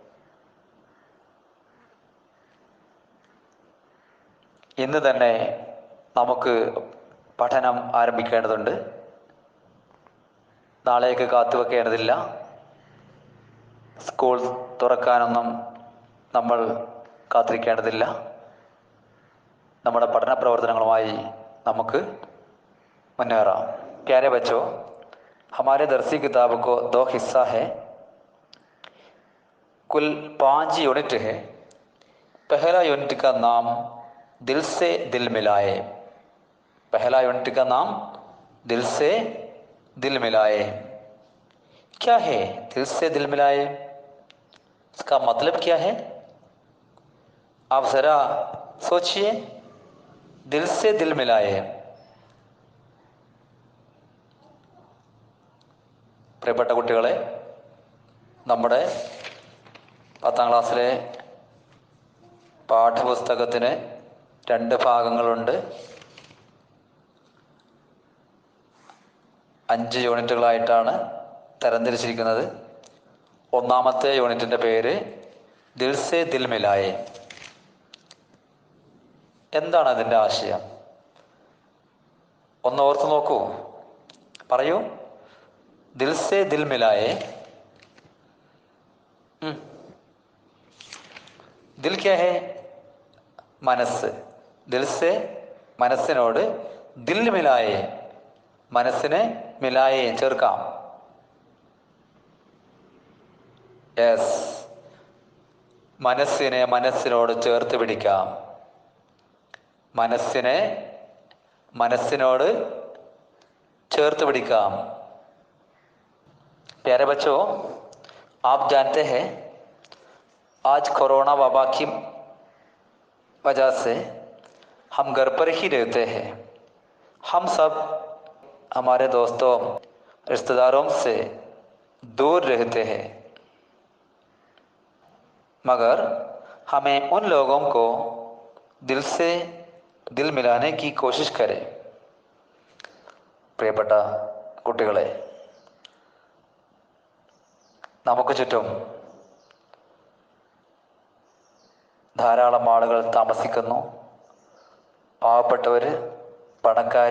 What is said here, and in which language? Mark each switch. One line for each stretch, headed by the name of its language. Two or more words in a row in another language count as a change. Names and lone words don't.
Malayalam: ഇന്ന് തന്നെ നമുക്ക് പഠനം ആരംഭിക്കേണ്ടതുണ്ട്. നാളേക്ക് കാത്തുവെക്കേണ്ടതില്ല. സ്കൂൾ തുറക്കാനൊന്നും നമ്മൾ കാത്തിരിക്കേണ്ടതില്ല. നമ്മുടെ പഠന പ്രവർത്തനങ്ങളുമായി നമുക്ക് മുന്നേറാം.
Hindi: प्यारे बच्चों, हमारे दरसी किताब को 2 हिस्सा है। कुल 5 यूनिट है। पहला यूनिट का नाम दिल से दिल मिलाए। पहला यूनिट का नाम दिल से दिल मिलाए। क्या है दिल से दिल मिलाए? इसका मतलब क्या है? आप ज़रा सोचिए। दिल से दिल मिलाए.
Malayalam: പ്രിയപ്പെട്ട കുട്ടികളെ, നമ്മുടെ 10ാം ക്ലാസ്സിലെ പാഠപുസ്തകത്തിന് 2 ഭാഗങ്ങളുണ്ട്. 5 യൂണിറ്റുകളായിട്ടാണ് തരംതിരിച്ചിരിക്കുന്നത്. ഒന്നാമത്തെ യൂണിറ്റിൻ്റെ പേര് ദിൽ സേ ദിൽ മിലായെ. എന്താണ് അതിൻ്റെ ആശയം? ഒന്ന് ഓർത്ത് നോക്കൂ. പറയൂ. ദിൽ സേ ദിൽ മിലായെ.
Hindi: दिल क्या है?
Malayalam: മനസ്സ്. ദിൽസെ മനസ്സിനോട്,
Hindi: दिल मिलाए
Malayalam: മനസ്സിനെ, മിലായെ ചേർക്കാം. യെസ്, മനസ്സിനെ മനസ്സിനോട് ചേർത്ത് പിടിക്കാം. മനസ്സിനെ മനസ്സിനോട് ചേർത്ത് പിടിക്കാം.
Hindi: प्यारे बच्चों, आप जानते हैं आज कोरोना वबा की वजह से हम घर पर ही रहते हैं. हम सब हमारे दोस्तों, रिश्तेदारों से दूर रहते हैं, मगर हमें उन लोगों को दिल से दिल मिलाने की कोशिश करें.
Malayalam: പ്രിയപ്പെട്ട കുട്ടികളെ, നമുക്ക് ചുറ്റും ധാരാളം ആളുകൾ താമസിക്കുന്നു. പാവപ്പെട്ടവർ, പണക്കാർ.